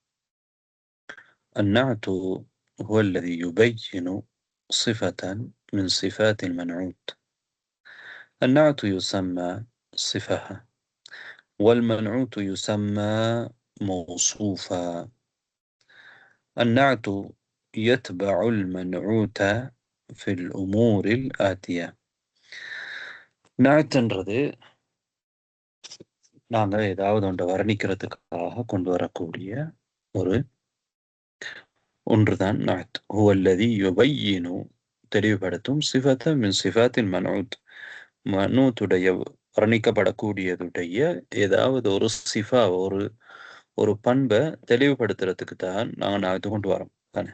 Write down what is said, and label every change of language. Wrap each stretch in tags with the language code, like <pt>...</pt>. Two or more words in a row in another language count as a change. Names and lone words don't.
<ar>النعت هو الذي يبين صفة من صفات المنعوت. النعت يسمى صفة، والمنعوت يسمى موصوفا. النعت يتبع المنعوت في الأمور الآتية.</ar> <ta>நாட்டுன்றது நாங்கள் ஏதாவது ஒன்றை வர்ணிக்கிறதுக்காக கொண்டு வரக்கூடிய ஒரு ஒன்றுதான் நாட்.</ta> <ar>هو الذي يبين</ar> <ta>தெளிவுபடுத்தும்</ta> <ar>صفة من صفات المنعوت,</ar> <ta>மனூத்துடைய வர்ணிக்கப்படக்கூடியதுடைய ஏதாவது ஒரு சிஃபா, ஒரு ஒரு பண்பை தெளிவுபடுத்துறதுக்கு தான் நாங்கள் நாட்டு கொண்டு வரோம் தானே.</ta>